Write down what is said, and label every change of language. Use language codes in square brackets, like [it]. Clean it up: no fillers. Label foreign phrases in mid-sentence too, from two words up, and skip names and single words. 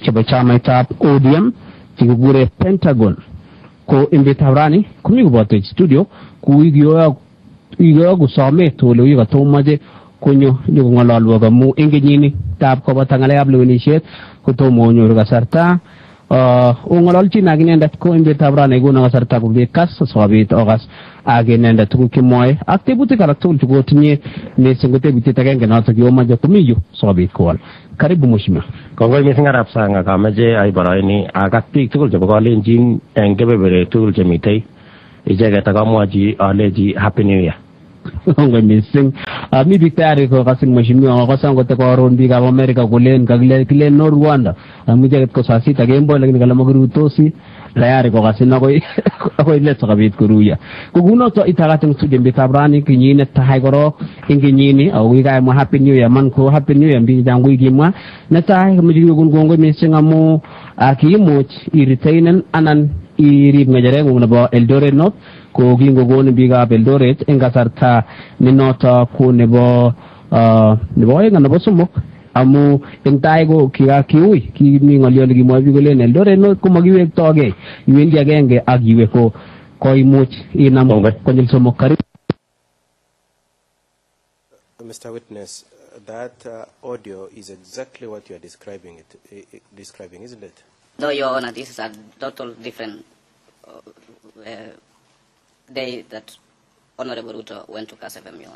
[kln] chebo chamaitab ODM chekikure Pentagon ko imbitab kumi koboto studio ku igiyogu somet ole wikatomoche konyo nyokong'ololwok amu eng kenyini tab koboto ng'alekab lewenisiet kotomo konyoru kasarta ongololchin ak inendet ko embetab rani ikono kasarta kobit kas sikobit okas ak inendet tuguk chemwoe ak tebutik alak tugul chekotinye missing ko tebutiet agenge notok yomoche komi yu sikobit kowol. [sw] Karibu mheshimiwa. [kln] Kongoi missing arap sang akameche aiboroini ak biik tugul chebo kalenjin eng kebeberwek tugul chemitei icheket akamwochi alechi [en] happy new year. [kln] Kongoi missing. Mi biik tayari kokasin mheshimiwa kosan kote koron biikab Amerika kolen kakilen no Rwanda. Icheket ko [sw] saa sita [kln] kemboi lakini kale makirutosi tayari kokasin akoi let sikobit koruyo. Kokunoto itakat eng studio biikab rani kinyinet tai korok eng kenyini ako kikaimwa [en] happy new year [kln] man ko [en] happy new year [kln] biik chechang kokimwa netai komeche kiwekun kongoi missing amu kiimuch iretainen anan irib ng'echerengung nebo Eldoret North ko kingokonin biikab Eldoret eng kasarta ne noto ko nebo oeng anan nebo somok amu eng tai ko kiui kimi ng'olyo nekimwoe biik kolen Eldoret North ko makiwektogei iwendi agenge ak iwe ko koimuch inam konyil somok. [sw] Karibu. [en] Mr. Witness, that audio is exactly what you are describing, isn't it? No, Your Honor, this is a total different day that Honorable Ruto went to KSFM, Your Honor.